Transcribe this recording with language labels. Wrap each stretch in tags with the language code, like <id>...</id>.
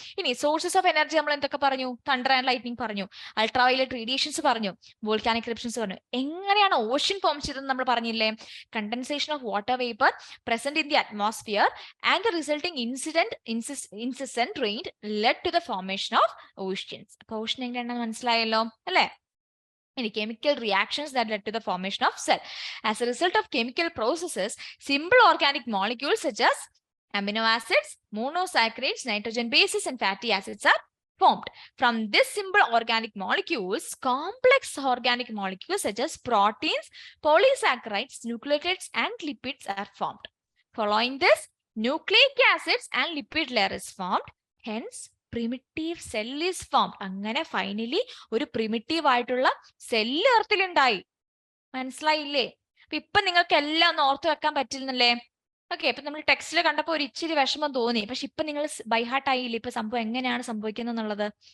<ml>ഇനി sources of energy നമ്മൾ എന്തൊക്കെ പറഞ്ഞു? തണ്ടർ ആൻഡ് ലൈറ്റ്നിങ് പറഞ്ഞു, അൾട്രാവയലറ്റ് റേഡിയേഷൻസ് പറഞ്ഞു, വോൾക്കാനിക് ഇറപ്ഷൻസ് പറഞ്ഞു. എങ്ങനെയാണ് ഓഷ്യൻ ഫോം ചെയ്തതെന്ന് നമ്മൾ പറഞ്ഞില്ലേ?</ml> <en>Condensation of water vapour present in the atmosphere and the resulting insistent rain led to the formation of oceans.</en> <ml>അപ്പൊ ഓഷ്യൻ എങ്ങനെയാണെന്ന് മനസ്സിലായല്ലോ അല്ലെ?</ml> <en>chemical reactions that led to the formation of cell. As a result of chemical processes, simple organic molecules such as amino acids, monosaccharides, nitrogen bases, and fatty acids are formed. From this simple organic molecules, complex organic molecules such as proteins, polysaccharides, nucleotides, and lipids are formed. Following this, nucleic acids and lipid layer is formed. Hence, primitive cell is formed.</en> <ml>അങ്ങനെ finally ഒരു primitive ആയിട്ടുള്ള cell എർത്തിലുണ്ടായി. മനസ്സിലായില്ലേ? ഇപ്പൊ നിങ്ങൾക്ക് എല്ലാം ഒന്ന് ഓർത്ത് വെക്കാൻ പറ്റുന്നല്ലേ? ഓക്കെ, ഇപ്പൊ നമ്മൾ ടെക്സ്റ്റിൽ കണ്ടപ്പോ ഒരു ഇച്ചിരി വിഷമം തോന്നി. പക്ഷെ ഇപ്പൊ നിങ്ങൾ ബൈഹാർട്ട് ആയില്ലേ ഇപ്പൊ സംഭവം എങ്ങനെയാണ് സംഭവിക്കുന്നത് എന്നുള്ളത്?</ml>